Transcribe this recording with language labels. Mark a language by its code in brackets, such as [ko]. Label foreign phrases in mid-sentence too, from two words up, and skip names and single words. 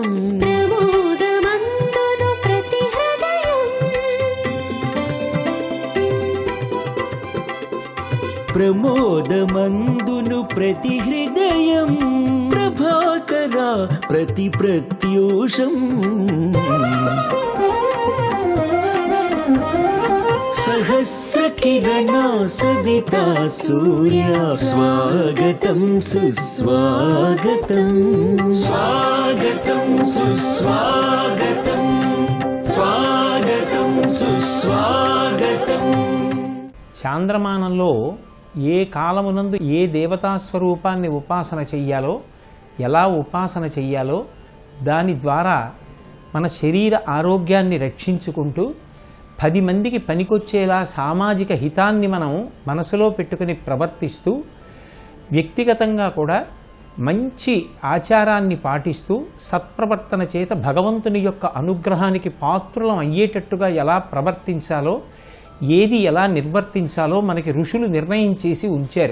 [te] ప్రమోదమందును ప్రతి హృదయం ప్రమోదమందును ప్రతి హృదయం ప్రభాకర ప్రతి ప్రత్యూషం [sa] सहस्रकिरणा सदिता सूर्या स्वागतं सुस्वागतं स्वागतं सुस्वागतं स्वागतं सुस्वागतं. [te] చాంద్రమానంలో ఏ కాలమునందు ఏ దేవతా స్వరూపాన్ని ఉపాసన చెయ్యాలో, ఎలా ఉపాసన చెయ్యాలో, దాని ద్వారా మన శరీర ఆరోగ్యాన్ని రక్షించుకుంటూ 10 మందికి పనికొచ్చేలా సామాజిక హితాన్ని మనం మనసులో పెట్టుకుని ప్రవర్తిస్తూ, వ్యక్తిగతంగా కూడా మంచి ఆచారాన్ని పాటిస్తూ సత్ప్రవర్తన చేత భగవంతుని యొక్క అనుగ్రహానికి పాత్రులం అయ్యేటట్టుగా ఎలా ప్రవర్తించాలో, ఏది ఎలా నిర్వర్తించాలో మనకి ఋషులు నిర్ణయం చేసి ఉంచారు.